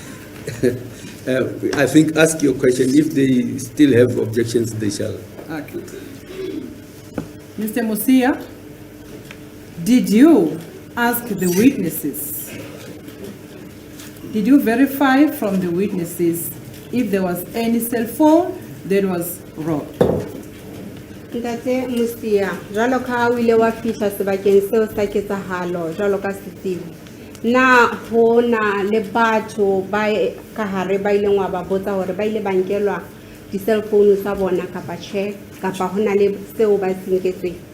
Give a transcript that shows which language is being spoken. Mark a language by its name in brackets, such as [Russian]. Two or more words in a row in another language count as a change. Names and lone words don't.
[English] I think ask your question. If they still have objections, they shall. Okay. Mr. Musia, did you ask the witnesses? Did you verify from the witnesses if there was any cell phone that was robbed? [Southern Sotho] Ntate Musia, jwalo ka o ile wa fihla sebakeng seo sa ketsahalo jwalo ka setsibi. Na hona le batho ba ka hare ba ileng wa ba botsa hore ba ile ba nkelwa di-cell phone tsa bona kapa tjhe kapa hona le seo ba se nketsweng?